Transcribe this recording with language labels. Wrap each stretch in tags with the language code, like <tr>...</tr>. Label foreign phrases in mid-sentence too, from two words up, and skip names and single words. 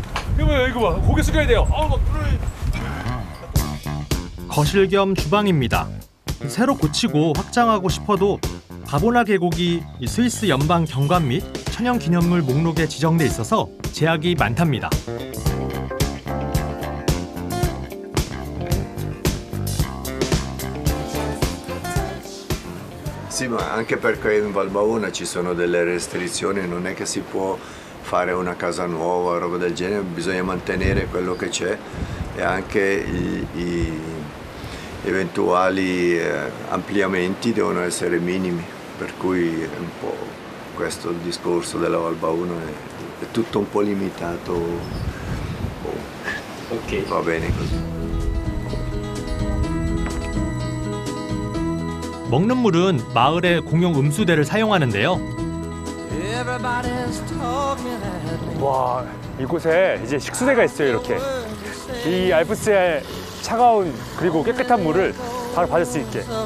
<ko>이거 봐. 고개 숙여야 돼요. 거실 겸 주방입니다. 새로 고치고 확장하고 싶어도 바보나 계곡이 스위스 연방 경관 및 천연기념물 목록에 지정돼 있어서 제약이 많답니다.</ko> <it>Sì, ma anche perché in Valbaona ci sono delle restrizioni, non è che si può fare una casa nuova, roba del genere, bisogna mantenere quello che c'è e anche i eventuali ampliamenti devono essere minimi, per cui è un po' questo il discorso della Valbaona, è tutto un po' limitato, okay. Va bene così.</it> <ko>먹는 물은 마을의 공용 음수대를 사용하는데요. 와, 이곳에 이제 식수대가 있어요. 이렇게 이 알프스의 차가운 그리고 깨끗한 물을 바로 받을 수 있게.</ko>